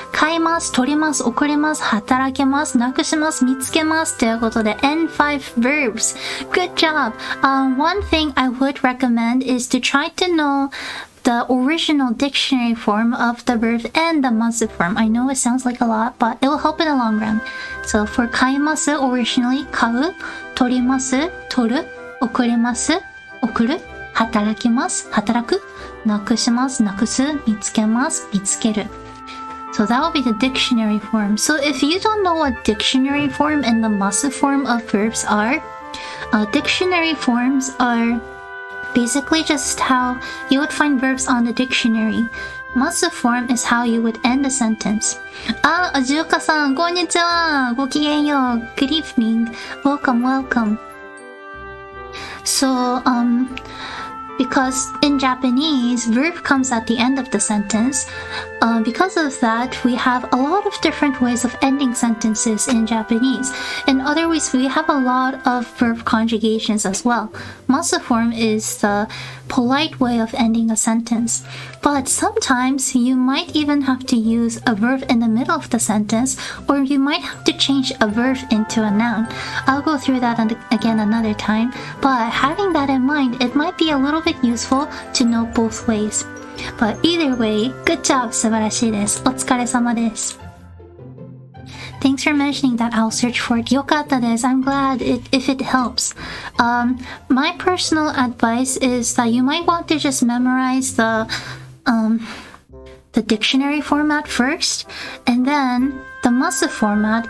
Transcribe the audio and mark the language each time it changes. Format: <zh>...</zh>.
<ja>買います、取ります、送ります、働けます、なくします、見つけます。ということで、</ja> <en>N5 verbs. Good job! One thing I would recommend is to try to know the original dictionary form of the verb and the masu form. I know it sounds like a lot, but it will help in the long run. So for</en> <ja>買います originally, 買う、取ります、取る、送ります、送る、働きます、働く、なくします、なくす、見つけます、見つける。</ja> <en>So that will be the dictionary form. So if you don't know what dictionary form and the masu form of verbs are, dictionary forms are basically just how you would find verbs on the dictionary. Masu form is how you would end a sentence.</en> <ja>Ajuka-san, こんにちは。ごきげんよう。</ja> <en>Good evening. Welcome. So, because in Japanese, verb comes at the end of the sentence. Because of that, we have a lot of different ways of ending sentences in Japanese. In other ways, we have a lot of verb conjugations as well. Masu form is the polite way of ending a sentence. But sometimes you might even have to use a verb in the middle of the sentence, or you might have to change a verb into a noun. I'll go through that again another time, but having that in mind, it might be a little bit useful to know both ways. But either way, good job,</en> <ja>素晴らしいです。お疲れ様です。</ja> <en>Thanks for mentioning that. I'll search for it.</en> <ja>よかったです。</ja> <en>I'm glad if it helps. My personal advice is that you might want to just memorize the dictionary format first, and then the masu format.</en>